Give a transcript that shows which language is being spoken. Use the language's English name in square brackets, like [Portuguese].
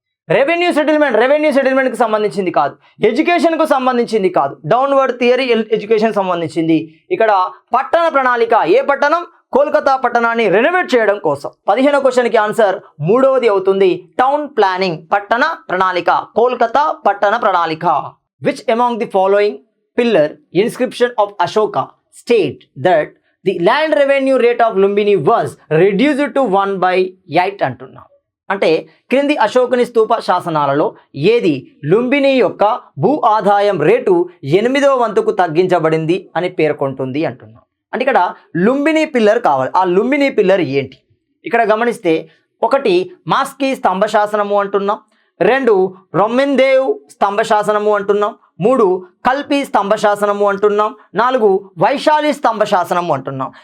[Telugu] Revenue సెటిల్మెంట్కి సంబంధించింది కాదు, ఎడ్యుకేషన్కు సంబంధించింది కాదు, డౌన్వర్డ్ థియరీ ఎడ్యుకేషన్ సంబంధించింది. ఇక్కడ పట్టణ ప్రణాళిక, ఏ పట్టణం? కోల్కతా పట్టణాన్ని రెనోవేట్ చేయడం కోసం. 15వ క్వశ్చన్కి ఆన్సర్ 3వది అవుతుంది, టౌన్ ప్లానింగ్, పట్టణ ప్రణాళిక, కోల్కతా పట్టణ ప్రణాళిక. [English] Which among the following pillar inscription of Ashoka state that the land revenue rate of Lumbini was reduced to 1/8 [Telugu] అంటున్నాం. అంటే క్రింది అశోకుని స్తూప శాసనాలలో ఏది లుంబిని యొక్క భూ ఆదాయం రేటు 8వ వంతుకు తగ్గించబడింది అని పేర్కొంటుంది అంటున్నాం. అంటే ఇక్కడ లుంబిని పిల్లర్ కావాలి. ఆ లుంబిని పిల్లర్ ఏంటి? ఇక్కడ గమనిస్తే 1 మాస్కీ స్తంభ శాసనము అంటున్నాం, 2 రొమ్మెన్దేవ్ స్తంభ శాసనము అంటున్నాం, 3 కల్పి స్తంభ శాసనము అంటున్నాం, 4 వైశాలి స్తంభ శాసనము అంటున్నాం.